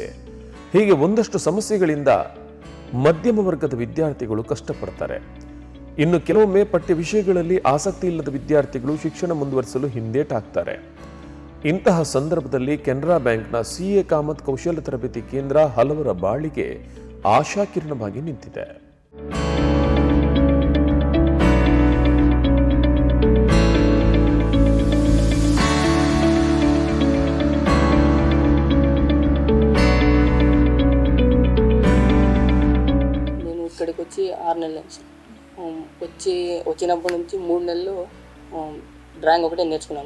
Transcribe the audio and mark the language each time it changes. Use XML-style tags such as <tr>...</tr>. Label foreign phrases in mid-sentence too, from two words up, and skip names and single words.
<kn>ಹೀಗೆ ಒಂದಷ್ಟು ಸಮಸ್ಯೆಗಳಿಂದ ಮಧ್ಯಮ ವರ್ಗದ ವಿದ್ಯಾರ್ಥಿಗಳು ಕಷ್ಟಪಡ್ತಾರೆ. ಇನ್ನು ಕೆಲವೊಮ್ಮೆ ಪಠ್ಯ ವಿಷಯಗಳಲ್ಲಿ ಆಸಕ್ತಿ ಇಲ್ಲದ ವಿದ್ಯಾರ್ಥಿಗಳು ಶಿಕ್ಷಣ ಮುಂದುವರಿಸಲು ಹಿಂದೇಟಾಗ್ತಾರೆ. ಇಂತಹ ಸಂದರ್ಭದಲ್ಲಿ ಕೆನರಾ ಬ್ಯಾಂಕ್ನ CA ಕಾಮತ್ ಕೌಶಲ್ಯ ತರಬೇತಿ ಕೇಂದ್ರ ಹಲವರ ಬಾಳಿಗೆ ಆಶಾಕಿರಣವಾಗಿ ನಿಂತಿದೆ.</kn> <te>నేను ఇక్కడికి వచ్చి 6 నెలలు వచ్చినప్పటి నుంచి 3 నెలలు డ్రాయింగ్ ఒకటే నేర్చుకున్నాను.</te>